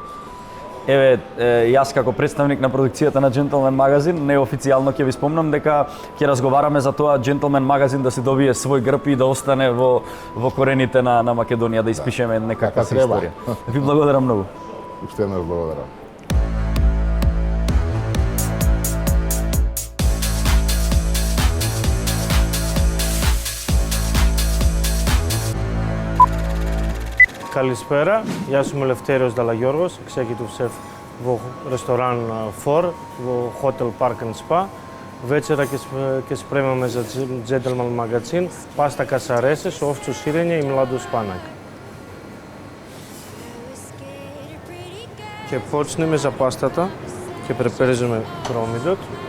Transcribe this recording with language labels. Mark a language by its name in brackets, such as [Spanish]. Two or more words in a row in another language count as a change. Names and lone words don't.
[Macedonian] Еве, јас како представник на продукцијата на Gentleman Magazine, неофицијално ќе ви спомнам дека ќе разговараме за тоа Gentleman Magazine да си добие свој грб и да остане во корените на Македонија, да испишеме некаква историја. Ви благодарам многу. Уште еднаш благодарам. [Greek] Καλησπέρα, γεια σου, είμαι ο Λευτέριος Δαλαγιώργος, [English] executive chef [Macedonian] во ресторан Фор, во хотел Park and Spa. Вечера ќе спремаме за Gentleman Magazine паста касаресе со овчо сирење и младо спанак. Ќе почнеме за пастата, ќе препреземе кромидот.